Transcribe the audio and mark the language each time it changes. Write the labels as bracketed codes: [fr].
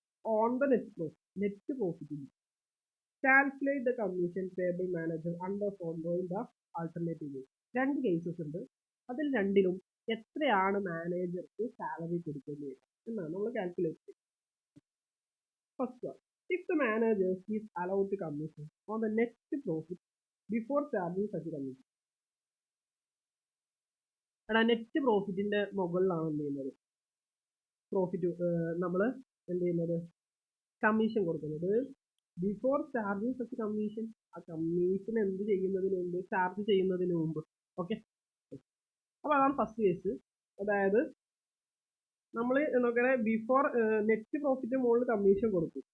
[en] On the net profit calculate the commission payable manager under following the alternative. [ml] രണ്ട് cases ഉണ്ട്, അതിൽ രണ്ടിലും എത്രയാണ് മാനേജർക്ക് സാലറി കൊടുക്കേണ്ടി വരിക എന്നാണ് നമ്മൾ കാൽക്കുലേറ്റ് ചെയ്യുന്നത്. [en] First one, if the manager is allowed to commission on the net profit before charging such commission. [ml] എടാ, നെറ്റ് പ്രോഫിറ്റിന്റെ മുകളിലാണ് എന്ത് ചെയ്യുന്നത്, പ്രോഫിറ്റ് നമ്മൾ എന്ത് ചെയ്യുന്നത്, കമ്മീഷൻ കൊടുക്കുന്നത്. [en] before charging such commission, [ml] ആ കമ്മീഷൻ എന്ത് ചെയ്യുന്നതിന് മുമ്പ്, ചാർജ് ചെയ്യുന്നതിന് മുമ്പ്. ഓക്കെ, അപ്പൊ അതാണ് ഫസ്റ്റ് കേസ്. അതായത് നമ്മൾ നോക്കണേ, ബിഫോർ നെറ്റ് പ്രോഫിറ്റ് മുകളിൽ കമ്മീഷൻ കൊടുക്കും.